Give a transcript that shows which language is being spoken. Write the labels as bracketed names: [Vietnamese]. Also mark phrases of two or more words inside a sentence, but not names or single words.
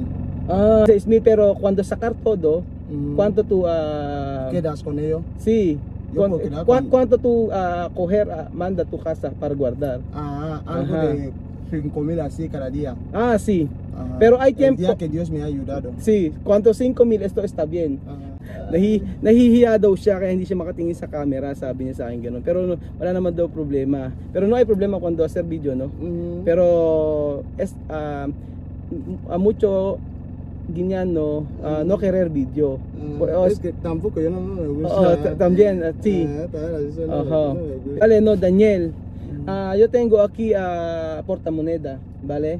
[Spanish] 6,000, pero cuando sacar todo, ¿cuánto tú ¿Quedas con ello? Sí. Yo puedo quedar con- ¿Cuánto tú coger, manda a tu casa para guardar? Algo Ajá. de 5,000 así cada día. Sí. Ajá. Pero hay El tiempo. día que Dios me ha ayudado. Sí, cuánto 5,000, esto está bien. Ajá. [Filipino] Nahihiya daw siya kaya hindi siya makatingin sa camera, sabi niya sa akin gano'n. Pero wala naman daw problema. [Spanish] Pero no hay problema cuando hacer video, no? Pero mucho ganyan, no querer video. Es que tampoco yo no me gusta. También, sí. Eso Ajá. no me gusta. Vale, no, Daniel. Yo tengo aquí portamoneda, ¿vale?